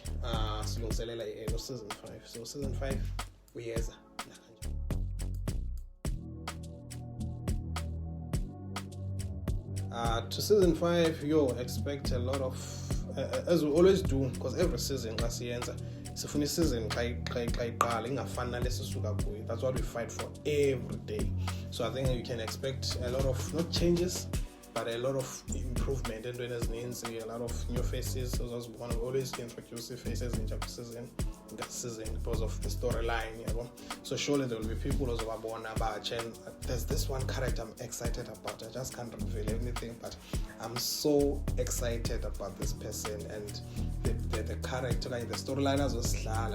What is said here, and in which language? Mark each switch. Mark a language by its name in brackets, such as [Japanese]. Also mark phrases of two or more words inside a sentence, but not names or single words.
[English] Season 5. So season 5, we here's to season 5, yo, expect a lot of. As we always do, because every season [Xhosa] ngasiyenza sifuna season xa iqala ingafani nalesisuka kuyo. [English] That's what we fight for every day. So I think you can expect a lot of not changes but a lot of improvement [Xhosa] entweni ezininzi, [English] a lot of new faces. So that's one of always introduce faces in that season because of the storyline, so surely there will be people who are born about, and there's this one character I'm excited about. I just can't reveal anything, but I'm so excited about this person and the character, like the storyline as well.